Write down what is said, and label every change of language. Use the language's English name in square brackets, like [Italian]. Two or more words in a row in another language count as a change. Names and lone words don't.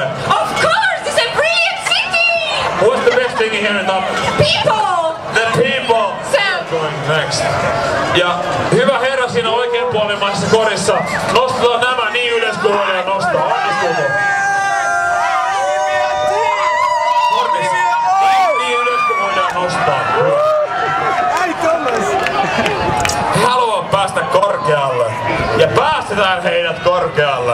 [English] Of course, it's a brilliant city! What's the best thing here in Tampere? People! The people! So. Going next. [Finnish] Ja hyvä herra siinä oikeanpuolimaisessa korissa, nostetaan nämä niin ylös kuin voidaan nostaa. Onnistuuko? Niin ylös kuin voidaan nostaa. Haluan päästä korkealle ja päästetään heidät korkealle.